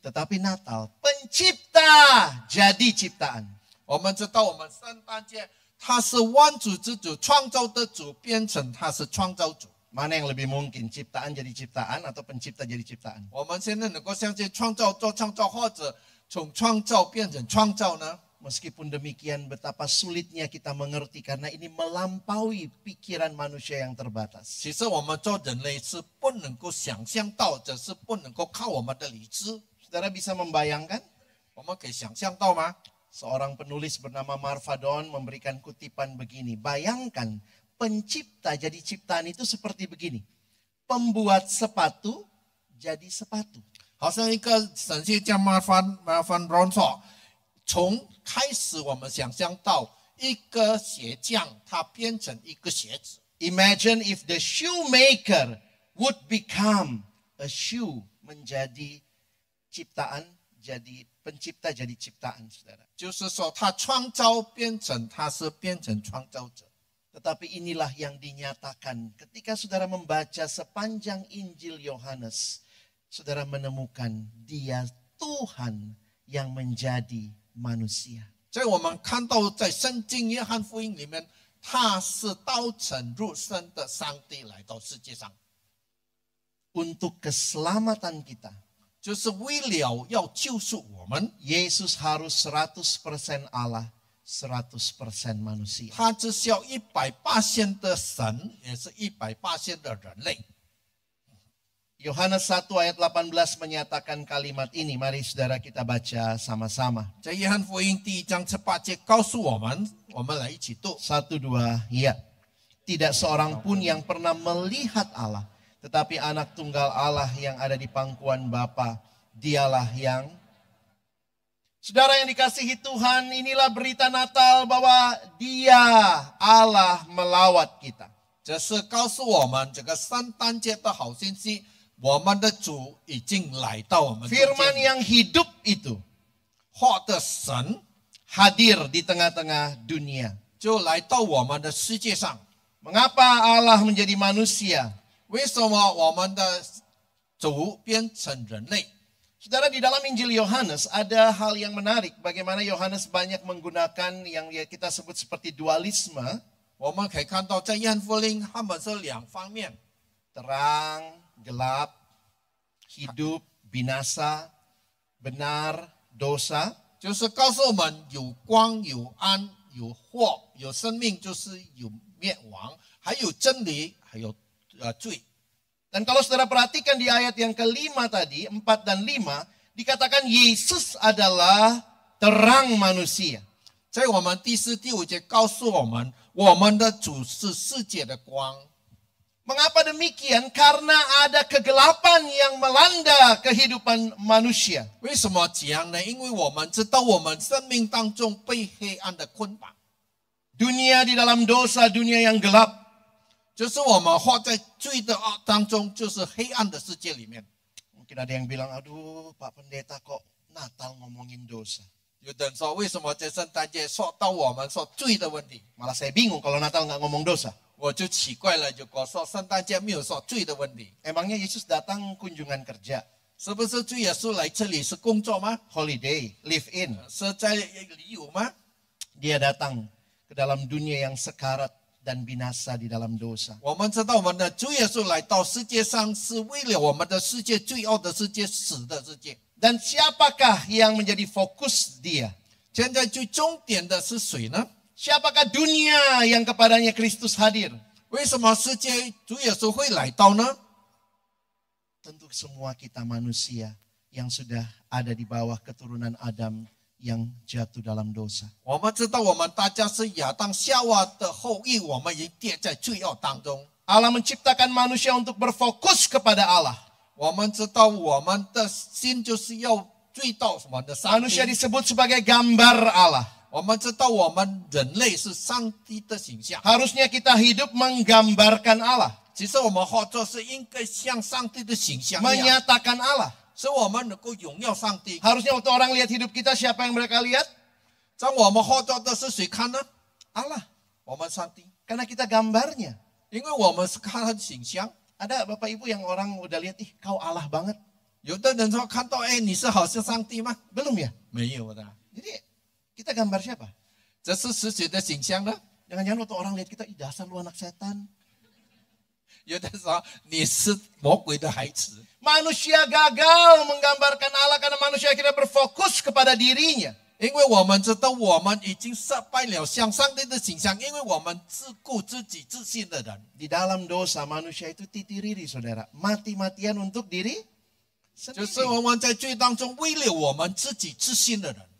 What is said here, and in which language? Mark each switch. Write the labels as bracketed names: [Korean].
[Indonesian] Tetapi Natal, pencipta jadi ciptaan. [Chinese] 我们知道，我们圣诞节他是万主之主，创造的主变成他是创造主。 [Indonesian] Mana yang lebih mungkin, ciptaan jadi ciptaan atau pencipta jadi ciptaan? [Chinese] 我们现在能够相信创造做创造，或者从创造变成创造呢？ [Indonesian] Meskipun demikian betapa sulitnya kita mengerti karena ini melampaui pikiran manusia yang terbatas. [Chinese] 其实我们做人类是不能够想象到，只是不能够靠我们的理智。 [Indonesian] Saudara bisa membayangkan? [Chinese] 我们可以想象到吗？ [Indonesian] Seorang penulis bernama Marfadon memberikan kutipan begini. Bayangkan pencipta jadi ciptaan itu seperti begini. Pembuat sepatu jadi sepatu. [Chinese] 好像一个神学家马凡荣说，从开始我们想象到一个鞋匠，他变成一个鞋子。 [English] Imagine if the shoemaker would become a shoe, [Indonesian] menjadi ciptaan, jadi pencipta jadi ciptaan, saudara. [Chinese] 就是说，他创造变成创造者。 [Indonesian] Tetapi inilah yang dinyatakan ketika saudara membaca sepanjang Injil Yohanes, saudara menemukan dia Tuhan yang menjadi manusia. [Chinese] 所以我们看到在圣经约翰福音里面，他是道成肉身的上帝来到世界上， [Indonesian] Untuk keselamatan kita, [Chinese] 就是为了要救赎我们。 [Indonesian] Yesus harus 100% Allah, 100% manusia. [Chinese] 他只需要100%的神，也是100%的人类。 [Indonesian] Yohanes 1 ayat 18 menyatakan kalimat ini. Mari saudara kita baca sama-sama. [Chinese] 在约翰福音第1章18节告诉我们，我们来一起读。 [Indonesian] 1, 2, ya. Tidak seorang pun yang pernah melihat Allah, tetapi anak tunggal Allah yang ada di pangkuan Bapa, dialah yang... Saudara yang dikasihi Tuhan, inilah berita Natal bahwa Dia, Allah melawat kita. [Chinese] 这是告诉我们这个圣诞节的好信息，我们的主已经来到我们中 [Indonesian] Firman [Chinese] 间， [Indonesian] yang hidup itu [Chinese] 活的神 [Indonesian] hadir di tengah-tengah dunia. [Chinese] 就来到我们的世界上。 [Indonesian] Mengapa Allah menjadi manusia? [Chinese] 为什么我们的主变成人类？ [Indonesian] Saudara, di dalam Injil Yohanes ada hal yang menarik. Bagaimana Yohanes banyak menggunakan yang kita sebut seperti dualisme. [Chinese] 我们可以看到，在约翰福音，他们是两方面， [Indonesian] Terang, gelap, hidup, binasa, benar, dosa. [Chinese] 就是告诉我们有光、有暗、有祸、有生命，就是有灭亡，还有真理，还有罪。 [Indonesian] Dan kalau saudara perhatikan di ayat yang kelima tadi, 4 dan 5, dikatakan Yesus adalah terang manusia. [Chinese] 在我们第4、第5节告诉我们，我们的主是世界的光。 [Indonesian] Mengapa demikian? Karena ada kegelapan yang melanda kehidupan manusia. [Chinese] 为什么这样呢？因为我们知道我们生命当中被黑暗的捆绑， [Indonesian] Dunia di dalam dosa, dunia yang gelap. [Chinese] 就是我们活在罪的当中，就是黑暗的世界里面。 [Indonesian] Mungkin ada yang bilang, aduh Pak Pendeta kok Natal ngomongin dosa. [Chinese] 有的人说，为什么在圣诞节说到我们说罪的问题？ [Indonesian] Malah saya bingung kalau Natal nggak ngomong dosa. [Chinese] 我就奇怪了，如果说圣诞节没有说罪的问题， [Indonesian] Emangnya Yesus datang kunjungan kerja, [Chinese] 是不是主耶稣来这里是工作吗？ [English] holiday, live in. [Chinese] 是在旅游吗？ [Indonesian] Dia datang ke dalam dunia yang sekarat dan binasa di dalam dosa. [Chinese] 我们知道我们的主耶稣来到世界上是为了我们的世界罪恶的世界、死的世界。 [Indonesian] Dan siapakah yang menjadi fokus dia? [Chinese] 现在最重点的是谁呢？ [Indonesian] Siapakah dunia yang kepadanya Kristus hadir? [Chinese] 为什么世界主耶稣会来到呢？ [Indonesian] Tentu semua kita manusia yang sudah ada di bawah keturunan Adam yang jatuh dalam dosa. [Chinese] 我们知道我们大家是亚当夏娃的后裔，我们已跌在罪恶当中。 [Indonesian] Allah menciptakan manusia untuk berfokus kepada Allah. [Chinese] 我们知道我们的心就是要追到我们的上帝。 [Indonesian] Manusia disebut sebagai gambar Allah. [Chinese] 我们知道我们人类是上帝的形象， [Indonesian] Harusnya kita hidup menggambarkan Allah, [Chinese] 其实我们活着是应该像上帝的形象一样， [Indonesian] menyatakan Allah. [Chinese] 使我们能够荣耀上帝。 [Indonesian] Harusnya waktu orang lihat hidup kita, siapa yang mereka lihat? [Chinese] 在我们活着的是谁看呢？ [Indonesian] Allah. [Chinese] 我们上帝， [Indonesian] Karena kita gambarnya. [Chinese] 因为我们是看他的形象。 [Indonesian] Ada Bapak Ibu yang orang udah lihat, ih kau Allah banget. [Chinese] 有的人说看到，哎，你是好像上帝吗？ [Indonesian] Belum ya? [Chinese] 没有的， [Indonesian] Jadi kita gambar siapa? [Chinese] 这是谁的形象呢？ [Indonesian] Jangan-jangan waktu orang lihat kita, ih dasar lu anak setan. [Chinese] 有的说你是魔鬼的孩子。 [Indonesian] Manusia gagal menggambarkan Allah karena manusia akhirnya berfokus kepada dirinya. [Chinese] 因为我们知道我们已经失败了像上帝的形象，因为我们自顾自己、自信的人。 [Indonesian] Di dalam dosa manusia itu titiriri saudara. Mati-matian untuk diri [Chinese] 就是 [Indonesian] sendiri. [Chinese] 我们在罪当中为了我们自己自信的人。